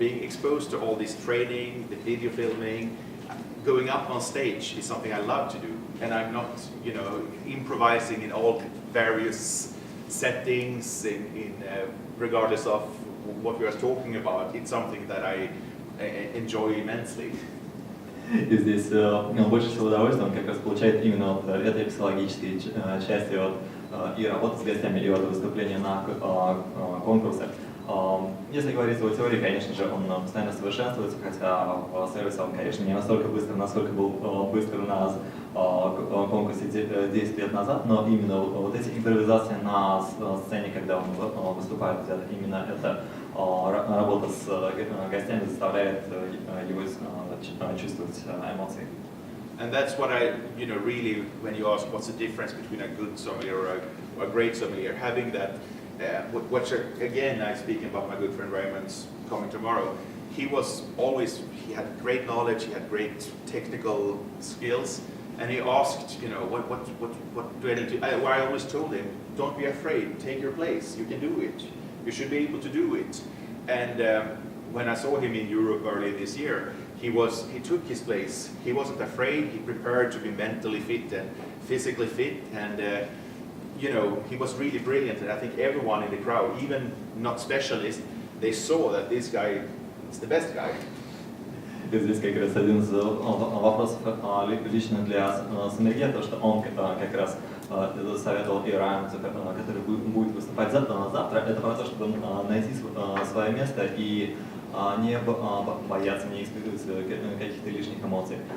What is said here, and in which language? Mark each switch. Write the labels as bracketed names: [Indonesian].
[English] Being exposed to all this training, the video filming, going up on stage is something I love to do, and I'm not, improvising in all various settings regardless of what we are talking about. It's something that I enjoy immensely. [Russian] И здесь больше всего удовольствия он как раз получает именно от этой психологической части и работы с гостями, и от выступления на конкурсах. Если говорить о теории, конечно же, он постоянно совершенствуется, хотя в сервисе он, конечно, не настолько быстро, насколько был быстр на конкурсе 10 лет назад, но именно вот эти импровизации на сцене, когда он выступает, именно эта работа с гостями заставляет его чувствовать эмоции. [English] And that's what I, really, when you ask what's the difference between a good sommelier or a great sommelier, having that, again, I'm speaking about my good friend Raymond's coming tomorrow. he had great knowledge, he had great technical skills, and he asked, you know, what do I need to, I always told him, don't be afraid, take your place, you can do it, you should be able to do it. And when I saw him in Europe earlier this year, he took his place, he wasn't afraid, he prepared to be mentally fit and physically fit, and you know, he was really brilliant, and I think everyone in the crowd, even not specialists, they saw that this guy is the best guy. [Russian] Здесь как раз один из вопросов лично для Somellier, то, что он как раз советовал и Раймсу, который будет выступать завтра, это про то, чтобы найти свое место и не бояться, не испытывать каких-то лишних эмоций.